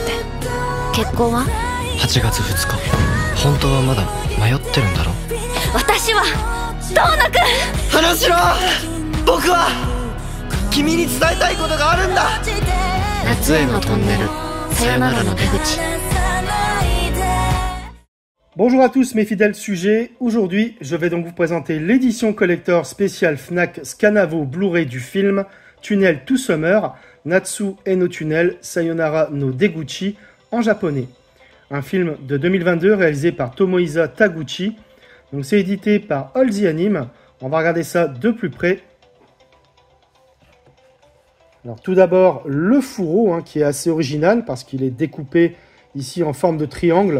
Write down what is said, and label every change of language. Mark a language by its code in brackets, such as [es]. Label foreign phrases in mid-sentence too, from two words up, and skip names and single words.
[ja] 結婚は 8月2日。本当はまだ迷ってるんだろ。私はドーナ君。花城、僕は君に伝えたいことがあるんだ。夏へのトンネル、さよならの出口。 [fr] Bonjour à tous mes fidèles sujets, aujourd'hui je vais donc vous présenter l'édition collector spéciale Fnac Scanavo Blu-ray du film Tunnel to Summer, Natsu e no Tunnel Sayonara no Deguchi en japonais. Un film de 2022 réalisé par Tomohisa Taguchi, donc c'est édité par All the Anime. On va regarder ça de plus près. Alors tout d'abord le fourreau qui est assez original parce qu'il est découpé ici en forme de triangle.